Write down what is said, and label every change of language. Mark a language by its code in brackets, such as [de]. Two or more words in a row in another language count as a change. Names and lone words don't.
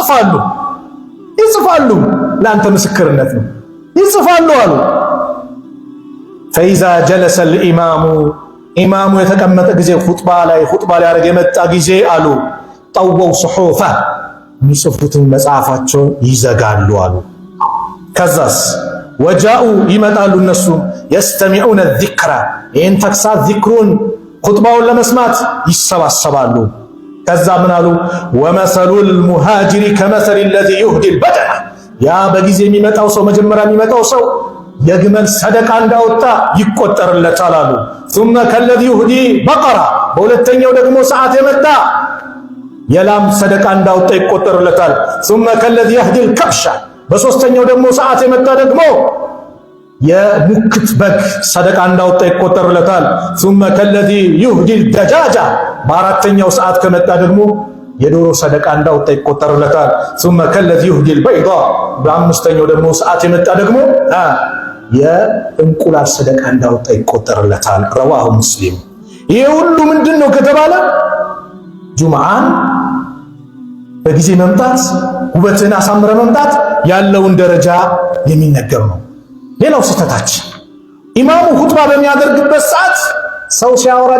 [am] ይጽፋሉ። ለአንተ ምስክርነት ነው። ይጽፋሉ አሉ። [ar] فإذا جلس الإمام [am] ኢማሙ የተቀመጠ ጊዜ ኹጥባ ሊያደርግ የመጣ ጊዜ አሉ [ar] طووا الصحف [am] የሚጽፉትን መጽሐፋቸውን ይዘጋሉ አሉ። ከዛስ ወጃኡ ይመጣሉ እነሱ [ar] يستمعون الذكر [am] ይህን ተግሳጽ ዚክሩን ኹጥባውን ለመስማት ይሰባሰባሉ። ከዛ ምን አሉ? [ar] ومثل المهجر كمثل الذي يهدي البدن [am] ያ በጊዜ የሚመጣው ሰው መጀመሪያ የሚመጣው ሰው የግመል ሰደቃ እንዳወጣ ይቆጠርለታል አሉ። [ar] ثم كالذي يهدي بقرة [am] በሁለተኛው ደግሞ ሰዓት የመጣ የላም ሰደቃ እንዳወጣ ይቆጠርለታል። [ar] ثم كالذي يهدي الكبش [am] በሶስተኛው ደግሞ ሰዓት የመጣ ደግሞ የሙክት በግ ሰደቃ እንዳወጣ ይቆጠርለታል። [ar] ثم كالذي يهدي الدجاجة [am] በአራተኛው ሰዓት ከመጣ ደግሞ የዶሮ ሰደቃ እንዳወጣ ይቆጠርለታል። [ar] ثم كالذي يهدي البيضة [am] በአምስተኛው ደግሞ ሰዓት የመጣ ደግሞ የእንቁላል ሰደቃ እንዳወጣ ይቆጠርለታል። [ar] رواه مسلم። [am] ይሄ ሁሉ ምንድነው ከተባለ ጁምዓን በጊዜ መምጣት ውበትን አሳምረ መምጣት ያለውን ደረጃ የሚነገር ነው። ሌላው ስህተታችን ኢማሙ ኹጥባ በሚያደርግበት ሰዓት ሰው ሲያወራ